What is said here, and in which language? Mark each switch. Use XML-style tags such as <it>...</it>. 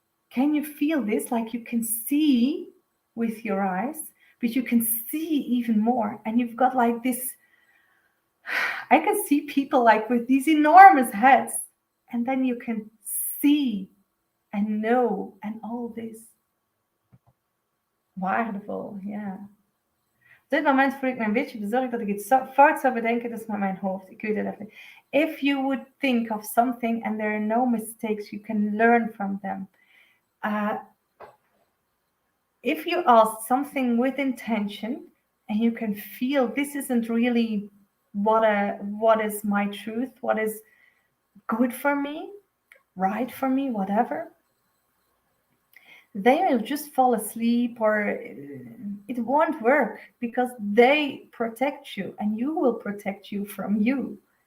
<en>Can you feel this? Like you can see with your eyes, but you can see even more. And you've got like this, I can see people like with these enormous heads, and then you can see and know and all this.</en> <nl>Waardevol, ja. Op dit moment voel ik me een beetje bezorgd dat ik iets fout zou bedenken, dus met mijn hoofd. Ik weet het even.</nl> <en>If you would think of something and there are no mistakes, you can learn from them. If you ask something with intention and you can feel this isn't really what is my truth, what is good for me, right for me, whatever, they will just fall asleep or it won't work because they protect you and you will protect you from you.</en>